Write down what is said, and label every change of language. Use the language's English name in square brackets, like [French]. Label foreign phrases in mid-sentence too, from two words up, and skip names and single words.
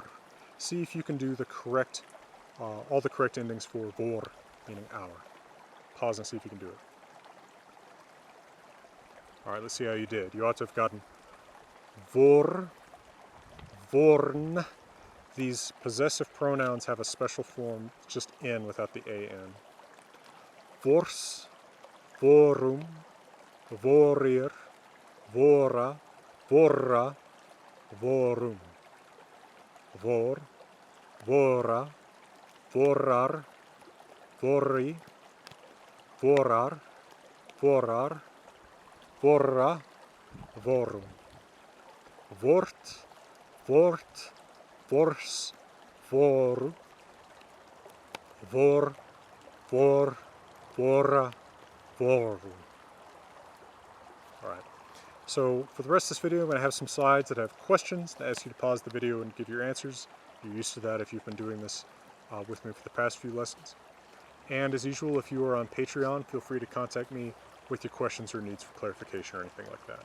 [English] See if you can do the correct, all the correct endings for vor, meaning our. Pause and see if you can do it. All right, let's see how you did. You ought to have gotten [Old Norse] vor, vorn. [English] These possessive pronouns have a special form, just N without the AN. [Old Norse] Vors, vorum, vorir, vora, vorra, vorum. Vor, vora, vorar, vorri, vorar, vorar, vorra, vorum. Vort, vort, vors, voru, vor, vor, vora, vorum. [English] Alright, so for the rest of this video I'm going to have some slides that have questions to ask you to pause the video and give your answers. You're used to that if you've been doing this with me for the past few lessons. And as usual, if you are on Patreon, feel free to contact me with your questions or needs for clarification or anything like that.